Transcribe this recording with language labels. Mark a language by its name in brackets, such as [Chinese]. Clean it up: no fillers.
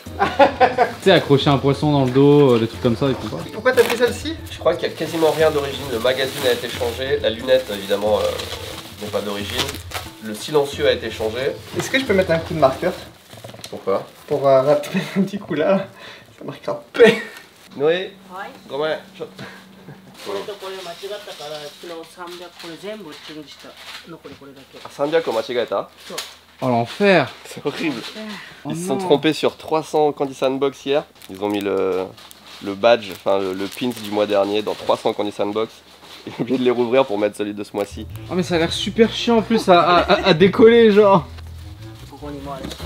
[French] Tu sais, accrocher un poisson dans le dos, des trucs comme ça, ils font pas. Pourquoi t'as pris celle-ci? Je crois qu'il y a quasiment rien d'origine. Le magazine a été changé. La lunette, évidemment, n'est pas d'origine. Le silencieux a été changé. Est-ce que je peux mettre un coup de marqueur? Pourquoi? Pour rater un petit coup là. Ça marquera P. Noé, ouais. [Japanese] これとこれ間違ったから昨日300これ全部チェンジした残りこれだけ [French] 300 au Machigata. Oh l'enfer! C'est horrible. Oh Ils se sont non. trompés sur 300 Candy Sandbox hier. Ils ont mis le badge, enfin le pins du mois dernier dans 300 Candy Sandbox. Ils ont oublié de les rouvrir pour mettre celui de ce mois-ci. Oh mais ça a l'air super chiant en plus à décoller genre! [Japanese] ここにもある